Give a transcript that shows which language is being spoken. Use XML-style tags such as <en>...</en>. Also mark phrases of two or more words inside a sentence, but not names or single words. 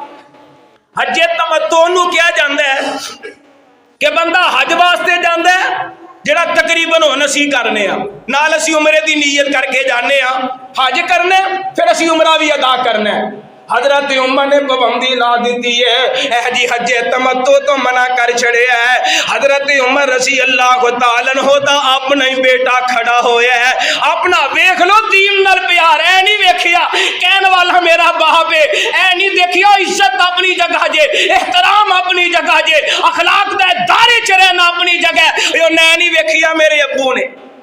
<pa>حجِ تمتع نوں کیا جاتا ہے کہ بندہ حج واسطے جاتا ہے جیہڑا تقریباً ہن اسیں کرنے نال اسیں عمرے دی نیت کر کے جانے حج کرنا، فیر اسیں عمرہ بھی ادا کرنا. حضرت عمر نے پابندی لا دی ہے، ایہہ جی حجِ تمتع توں منع کر چھڈے ہے. حضرت عمر</pa> <ar>رضي الله تعالى عنه</ar> <pa>دا اپنا ہی بیٹا کھڑا ہویا ہے، اپنا ویکھ لو دین نال پیار، اے نہیں ویکھیا کہنے والا میرا باپ ہے، اے نہیں دیکھیا عزت اپنی جگہ جے، احترام اپنی جگہ جے، اخلاق دا دائرے چ رہنا اپنی جگہ، اونہاں نہیں ویکھیا میرے ابو نے.</pa>